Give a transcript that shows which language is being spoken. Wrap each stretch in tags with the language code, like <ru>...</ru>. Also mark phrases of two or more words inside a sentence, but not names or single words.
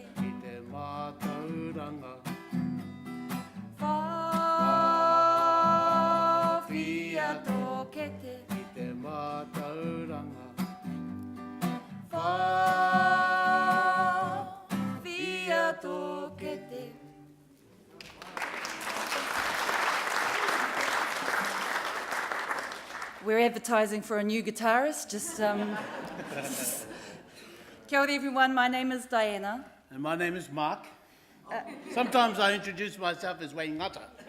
<mi>I te mātauranga. whawhia tō kete, I te mātauranga. whawhia tō kete.</mi> <en>We're advertising for a new guitarist,</en> <mi>Kia ora</mi> <en>everyone, my name is Diana. And my name is Mark. Sometimes I introduce myself as Waingata.</en>